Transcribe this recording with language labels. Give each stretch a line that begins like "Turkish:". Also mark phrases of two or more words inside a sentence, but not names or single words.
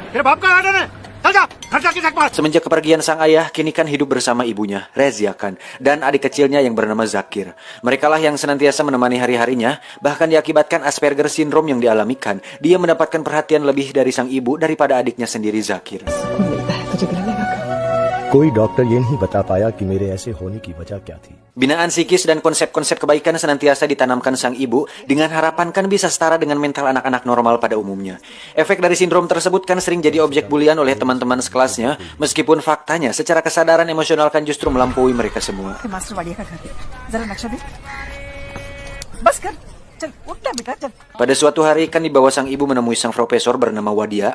Indonesian: Semenjak kepergian sang ayah, kini Khan hidup bersama ibunya, Rezia Khan, dan adik kecilnya yang bernama Zakir. Merekalah yang senantiasa menemani hari-harinya, bahkan diakibatkan
English: Asperger syndrome
Indonesian: yang dialami Khan. Dia mendapatkan perhatian lebih dari sang ibu daripada adiknya sendiri Zakir.
Hindi: कोई डॉक्टर ये नहीं बता पाया कि मेरे ऐसे होने की वजह क्या थी.
Indonesian: Binaan psikis dan konsep-konsep kebaikan senantiasa ditanamkan sang ibu dengan harapan Khan bisa setara dengan mental anak-anak normal pada umumnya. Efek dari sindrom tersebut kan sering jadi objek bulian oleh teman-teman sekelasnya, meskipun faktanya secara kesadaran emosional Khan justru melampaui mereka semua. Pada suatu hari Khan dibawa sang ibu menemui sang profesor bernama Wadia.